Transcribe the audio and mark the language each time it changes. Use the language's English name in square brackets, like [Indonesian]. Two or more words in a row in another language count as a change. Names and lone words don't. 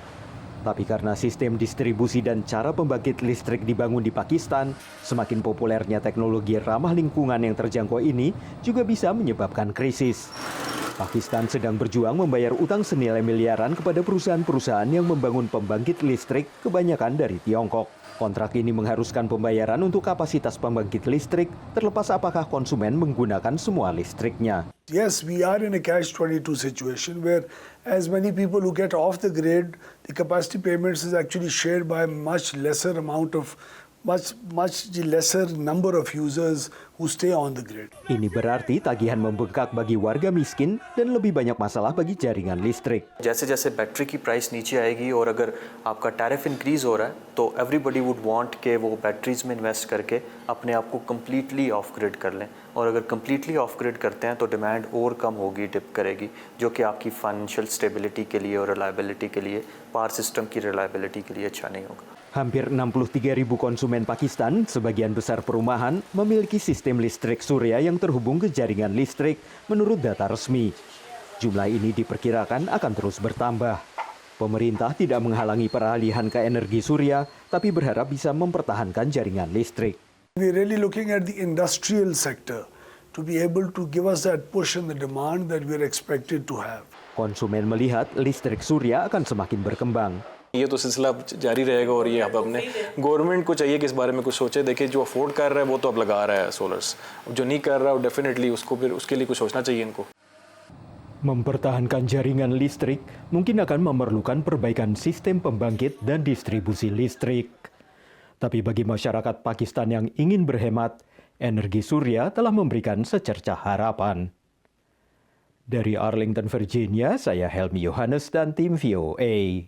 [Indonesian] Tapi karena sistem distribusi dan cara pembangkit listrik dibangun di Pakistan, semakin populernya teknologi ramah lingkungan yang terjangkau ini juga bisa menyebabkan krisis. Pakistan sedang berjuang membayar utang senilai miliaran kepada perusahaan-perusahaan yang membangun pembangkit listrik, kebanyakan dari Tiongkok. Kontrak ini mengharuskan pembayaran untuk kapasitas pembangkit listrik, terlepas apakah konsumen menggunakan semua listriknya. [English] Yes, we are in a catch-22 situation where as many people who get off the grid, the capacity payments is actually shared by a much lesser amount of much lesser number of users who stay on the grid. [Indonesian] Ini berarti tagihan membengkak bagi warga miskin dan lebih banyak masalah bagi jaringan listrik. [Urdu] جیسے جیسے بیٹری کی پرائس نیچے آئے گی اور اگر آپ کا [English] tariff increase [Urdu] ہو رہا ہے تو [English] everybody would want [Urdu] کہ وہ بیٹریز میں انویسٹ کر کے اپنے آپ کو [English] completely off grid [Urdu] کر لیں اور اگر [English] completely off grid [Urdu] کرتے ہیں تو ڈیمانڈ اور کم ہوگی، ڈپ کرے گی، جو کہ آپ کی [English] financial stability [Urdu] کے لیے اور ریلائبلٹی کے لیے, [English] power system [Urdu] کی ریلائبلٹی کے لیے اچھا نہیں ہوگا. [Indonesian] Hampir 63.000 konsumen Pakistan, sebagian besar perumahan, memiliki sistem listrik surya yang terhubung ke jaringan listrik menurut data resmi. Jumlah ini diperkirakan akan terus bertambah. Pemerintah tidak menghalangi peralihan ke energi surya, tapi berharap bisa mempertahankan jaringan listrik. [English] We're really looking at the industrial sector to be able to give us that push in the demand that we're expected to have. [Indonesian] Konsumen melihat listrik surya akan semakin berkembang. [Urdu] یہ تو سلسلہ جاری رہے گا اور یہ اب اپنے گورنمنٹ کو چاہیے کہ اس بارے میں کچھ سوچے. دیکھیے جو افورڈ کر رہا ہے وہ تو اب لگا رہا ہے سولرز، جو نہیں کر رہا ہے ڈیفینیٹلی اس کو پھر اس کے لیے کچھ سوچنا چاہیے ان کو. [Indonesian] Mempertahankan jaringan listrik mungkin akan memerlukan perbaikan sistem pembangkit dan distribusi listrik. Tapi bagi masyarakat Pakistan yang ingin berhemat, energi surya telah memberikan secercah harapan. Dari Arlington, Virginia, saya Helmi Yohanes dan tim VOA.